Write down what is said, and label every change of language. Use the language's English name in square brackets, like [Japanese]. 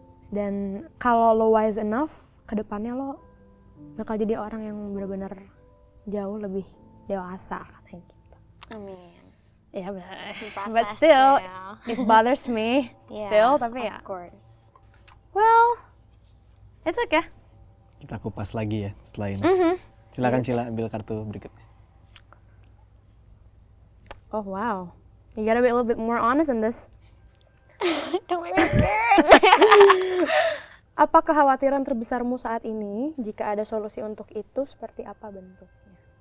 [Indonesian] Dan kalau lo [English] wise enough, [Indonesian] kedepannya lo bakal jadi orang yang benar-benar jauh lebih dewasa kayak gitu. Amin. Ya benar. [English] But still, it bothers me still. [Indonesian] Tapi ya. [English] Of course. Well, it's okay. [Indonesian] Kita kupas lagi ya setelah ini. Silakan Cila ambil kartu berikutnya. [English] Oh wow, you gotta be a little bit more honest in this. Don't make me scared. [Indonesian] Apa kekhawatiran terbesarmu saat ini? Jika ada solusi untuk itu, seperti apa bentuknya?